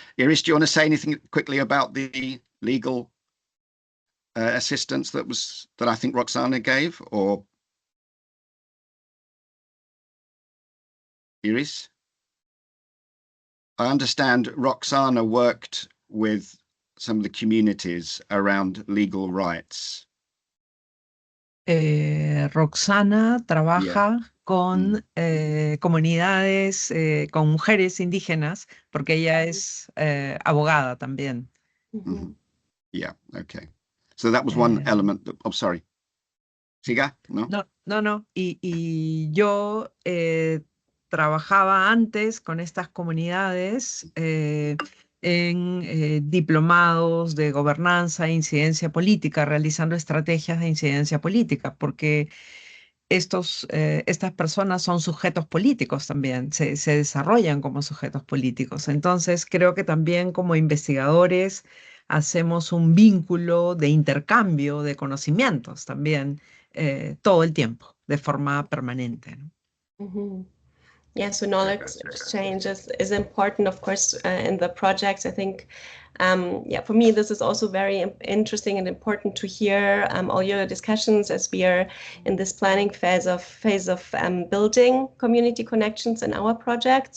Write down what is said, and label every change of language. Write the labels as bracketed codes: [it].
[en] Iris, do you want to say anything quickly about the legal assistance that I think Roxana gave? Or Iris? I understand Roxana worked with some of the communities around legal rights. [es] Roxana trabaja con comunidades, con mujeres indígenas, porque ella es abogada también. [en] Yeah, okay. So that was one element that, oh, sorry. [es] ¿Siga? No. No. Y yo trabajaba antes con estas comunidades en diplomados de gobernanza e incidencia política, realizando estrategias de incidencia política, porque estas personas son sujetos políticos también, se desarrollan como sujetos políticos. Entonces, creo que también como investigadores hacemos un vínculo de intercambio de conocimientos también todo el tiempo, de forma permanente, ¿no? [en] Yeah, so knowledge exchange is important, of course, in the projects. I think, yeah, for me, this is also very interesting and important to hear all your discussions as we are in this planning phase of building community connections in our project.